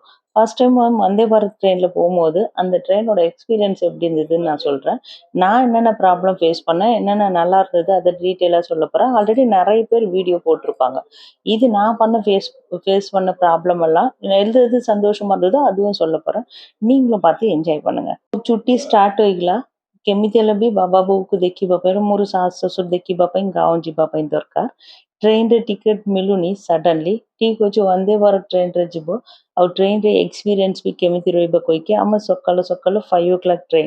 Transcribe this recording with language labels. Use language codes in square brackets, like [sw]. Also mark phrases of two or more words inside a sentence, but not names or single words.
[en] first time [ta] வந்தே பாரத் ட்ரெயின்ல போம்போது, அந்த ட்ரெயினோட எக்ஸ்பீரியன்ஸ் எப்படி இருந்ததுன்னு நான் சொல்றேன். நான் என்னென்ன [en] problem face [ta] பண்ணேன், என்னென்ன நல்லா இருந்தது அத டீட்டெயிலா சொல்லப் போறேன். ஆல்ரெடி நெறைய பேர் வீடியோ போட்டிருப்பாங்க. இது நான் ஃபேஸ் பண்ண ப்ராப்ளம் எல்லாம் எது எது சந்தோஷமா இருந்ததோ அதுவும் சொல்லப் போறேன். நீங்களும் பார்த்து என்ஜாய் பண்ணுங்க. [or] ଛୁଟି ଷ୍ଟାର୍ଟ ହୋଇଗଲା। କେମିତି ହେଲେ ବି ବାବା ବୋଉକୁ ଦେଖିବା ପାଇଁ ମୋର ଶାଶୁ ଶ୍ୱଶୁର ଦେଖିବା ପାଇଁ ଗାଁକୁ ଯିବା ପାଇଁ ଦରକାର। ଟ୍ରେନରେ ଟିକେଟ ମିଳୁନି ସଡନଲି। ଠିକ ଅଛି ବନ୍ଦେ ଭାରତ ଟ୍ରେନରେ ଯିବ। ଆଉ ଟ୍ରେନରେ ଏକ୍ସପିରିଏନ୍ସ ବି କେମିତି ରହିବ କହିକି ଆମେ ସକାଳୁ ସକାଳୁ 5 o'clock ଟ୍ରେନ।